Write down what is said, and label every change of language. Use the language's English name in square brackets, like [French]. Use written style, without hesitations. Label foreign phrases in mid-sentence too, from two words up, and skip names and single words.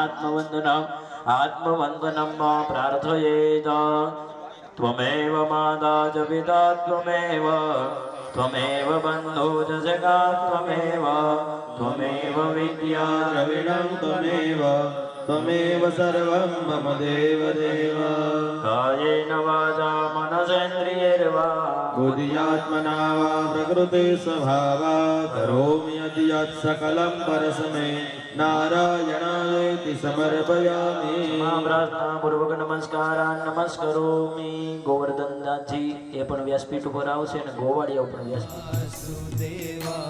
[Sanskrit] આત્મવંદનમ પ્રાર્થયેત ત્વમેવ માતા ચ પિતા ત્વમેવ બંધો ચ સખા ત્વમેવ વિદ્યા દ્રવિણં ત્વમેવ સર્વં મમ દેવ દેવ કાયેન વાચા મનસેન્દ્રિયૈર્વા बुद्ध्यात्मना वा प्रकृते स्वभावात् करोमि यत् सकलं परस्मै नारायणायेति समर्पयामि [Gujarati] પ્રાર્થના પૂર્વક નમસ્કારોમી ગોવર્ધનદાસજી એ પણ વ્યાસપીઠ ઉપર આવશે અને ગોવાળિયા ઉપર વ્યાસપીઠ